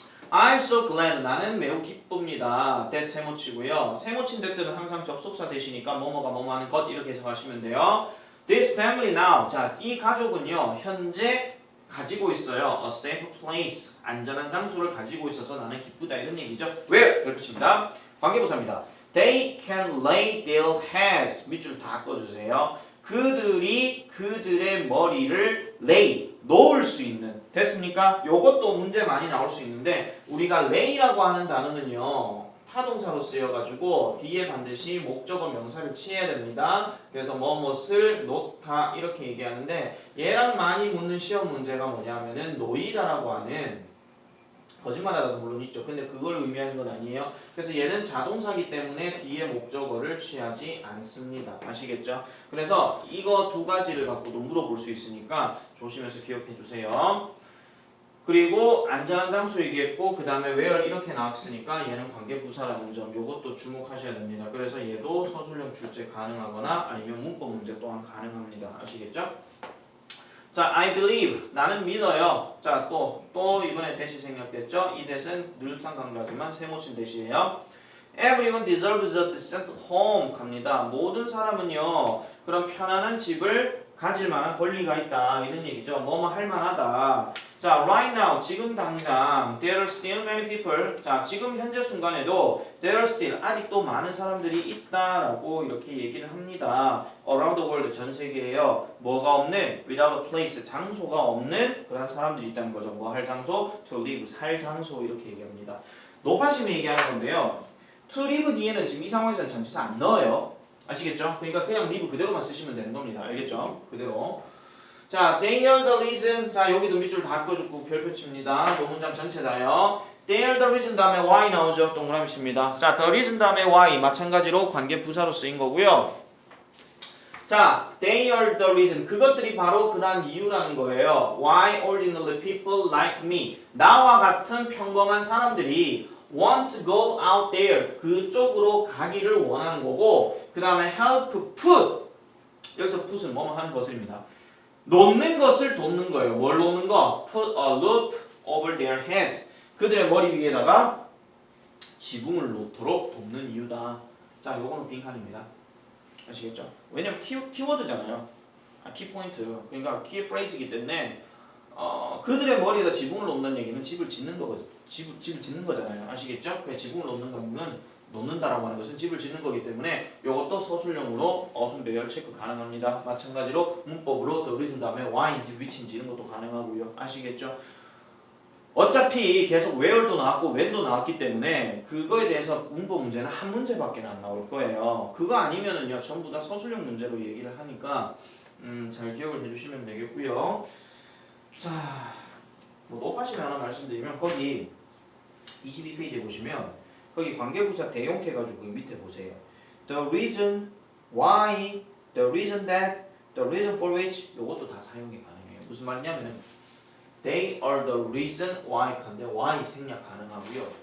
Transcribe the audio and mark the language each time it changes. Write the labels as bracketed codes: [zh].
[en] I'm so glad. [ko] 나는 매우 기쁩니다. that 세모치고요. 세모친 that는 항상 접속사 대시니까 뭐뭐가 뭐뭐 하는 것 이렇게 해석하시면 돼요. [en] This family now. [ko] 자, 이 가족은요. 현재 가지고 있어요. [en] A safe place. [ko] 안전한 장소를 가지고 있어서 나는 기쁘다 이런 얘기죠. Where? 별표치입니다. 관계부사입니다. [en] They can lay their heads. [ko] 밑줄 다 꺼주세요. 그들이 그들의 머리를 lay 놓을 수 있는 됐습니까? 요것도 문제 많이 나올 수 있는데 우리가 lay라고 하는 단어는요 타동사로 쓰여가지고 뒤에 반드시 목적어 명사를 취해야 됩니다. 그래서 뭐뭇을 놓다 이렇게 얘기하는데 얘랑 많이 묻는 시험 문제가 뭐냐면은 놓이다라고 하는 거짓말하다도 물론 있죠. 근데 그걸 의미하는 건 아니에요. 그래서 얘는 자동사기 때문에 뒤에 목적어를 취하지 않습니다. 아시겠죠? 그래서 이거 두 가지를 갖고도 물어볼 수 있으니까 조심해서 기억해 주세요. 그리고 안전한 장소 얘기했고 그 다음에 where 이렇게 나왔으니까 얘는 관계부사라는 점 요것도 주목하셔야 됩니다. 그래서 얘도 서술형 출제 가능하거나 아니면 문법 문제 또한 가능합니다. 아시겠죠? 자, [en] I believe. [ko] 나는 믿어요. 자, 또 이번에 대시 생략됐죠? 이 대시는 늘상 강조하지만 세모친 대시예요. [en] Everyone deserves a decent home. [ko] 갑니다. 모든 사람은요. 그런 편안한 집을 가질 만한 권리가 있다. 이런 얘기죠. 뭐뭐 할 만하다. 자, [en] right now. 지금 당장 there are still many people. [ko] 자, 지금 현재 순간에도 [en] there are still. [ko] 아직도 많은 사람들이 있다라고 이렇게 얘기를 합니다. [en] Around the world. 전 세계에요. [ko] 뭐가 없는 [en] without a place. [ko] 장소가 없는 그런 사람들이 있다는 거죠. 뭐 할 장소? [en] to live. [ko] 살 장소. 이렇게 얘기합니다. 높아심이 얘기하는 건데요. to live 뒤에는 지금 이 상황에서는 전치사 안 넣어요. 아시겠죠? 그러니까 그냥 live 그대로만 쓰시면 되는 겁니다. 알겠죠? 그대로. 자, [en] they are the reason. [ko] 자, 여기도 밑줄 다 꺼주고 별표 칩니다. 요 문장 전체다요. [en] They are the reason [ko] 다음에 why 나오죠. 동그라미 칩니다. 자, the reason 다음에 why 마찬가지로 관계 부사로 쓰인 거고요. [en] 자, they are the reason. [ko] 그것들이 바로 그러한 이유라는 거예요. [en] Why ordinary people like me. [ko] 나와 같은 평범한 사람들이 [en] want to go out there. [ko] 그쪽으로 가기를 원하는 거고 그 다음에 [en] help put. [ko] 여기서 put은 뭐뭐 하는 것입니다. 놓는 것을 돕는 거예요. 뭘 놓는 거? [en] Put a roof over their head. [ko] 그들의 머리 위에다가 지붕을 놓도록 돕는 이유다. 자, 요거는 빈칸입니다. 아시겠죠? 왜냐면 키워드잖아요. 키포인트. 그러니까 키프레이즈이기 때문에 그들의 머리에다 지붕을 놓는다는 얘기는 집을 짓는 거거든요. 집을 짓는 거잖아요. 아시겠죠? 그 지붕을 놓는 거는 놓는다라고 하는 것은 집을 짓는 거기 때문에 이것도 서술형으로 어순 배열 체크 가능합니다. 마찬가지로 문법으로 the reason 다음에 why인지 which인지 이런 것도 가능하고요. 아시겠죠? 어차피 계속 where도 나왔고 when도 나왔기 때문에 그거에 대해서 문법 문제는 한 문제밖에 안 나올 거예요. 그거 아니면은요 전부 다 서술형 문제로 얘기를 하니까 잘 기억을 해주시면 되겠고요. 자, 뭐 높아시면 하나 말씀드리면 거기 22페이지에 보시면 거기 관계부사 대용해가지고 밑에 보세요. [en] The reason why, the reason that, the reason for which [ko] 이것도 다 사용이 가능해요. 무슨 말이냐면 [en] they are the reason why [ko] 근데 why 생략 가능하고요.